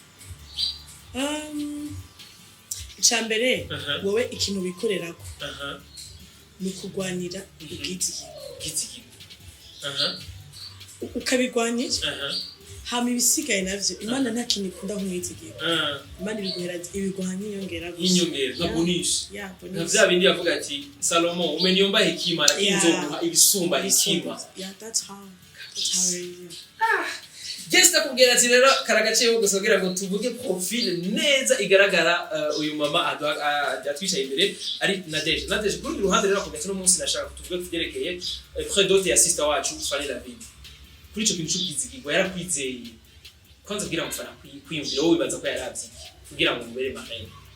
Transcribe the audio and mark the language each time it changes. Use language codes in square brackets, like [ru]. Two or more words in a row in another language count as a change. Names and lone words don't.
[rn] icambere wowe ikintu bikorerako ni kugwanira ubwizigirwa ukabigwanira hama ibisigaye navyo Imana nta kintu ikunda nk'umwizigira Imana ibiguha nk'inyongera gusa inyongera nka bonus bonus vya bindi yavuga ati Salomo [sw] umeniomba hekima lakini [rn] nzoguha ibisumba hekima [en] that's how [rn] Just akubwira ati rero karagaciye gusa kugira ngo tuvuge profile neza igaragara uyu mama atwishaye imbere ari Nadege kuri ruhande rero akubwira no munsi nashaka kutuvuge kuvyerekeye predote ya sister wacu FANNY LAVINE kuri ico kintu cy'ubwizigirwa yarakwizeye kwanza kugira ngo fana kwiyumvira wowe bibaza ko yaravye kugira ngo mubere Marraine